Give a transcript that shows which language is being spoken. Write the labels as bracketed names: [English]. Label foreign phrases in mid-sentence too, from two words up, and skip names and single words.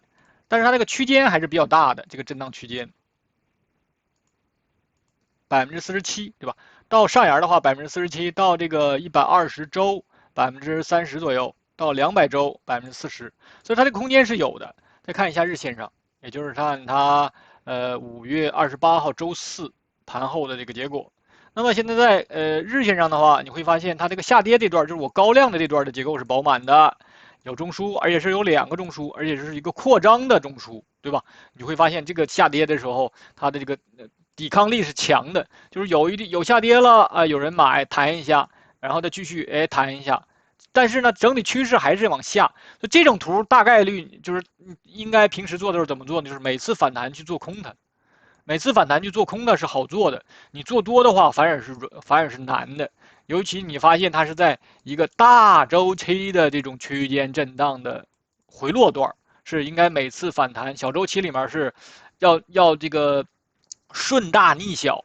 [Chinese] 但是它這個區間還是比較大的，這個震盪區間，47%，對吧？到上沿的話47%，到這個120周30%左右，到200周40%，所以它这个空間是有的。再看一下日線上，也就是看它5 月28 號周四盤後的這個結果。那麼現在在日線上的話，你會發現它這個下跌這段，就是我高量的這段的結構是飽滿的，有中樞，而且是有2個中樞，而且是一個擴張的中樞，對吧？你會發現這個下跌的時候，它的這個抵抗力是強的，就是有下跌了啊，有人買彈一下，然後再繼續彈一下。但是呢，整體趨勢還是往下，所以這種圖大概率就是應該平時做的時候怎麼做呢？就是每次反彈去做空它，每次反彈去做空的是好做的，你做多的話反而是難的。尤其你發現它是在一個大周期的這種區間震盪的回落段，是應該每次反彈小周期裡面是要這個順大逆小。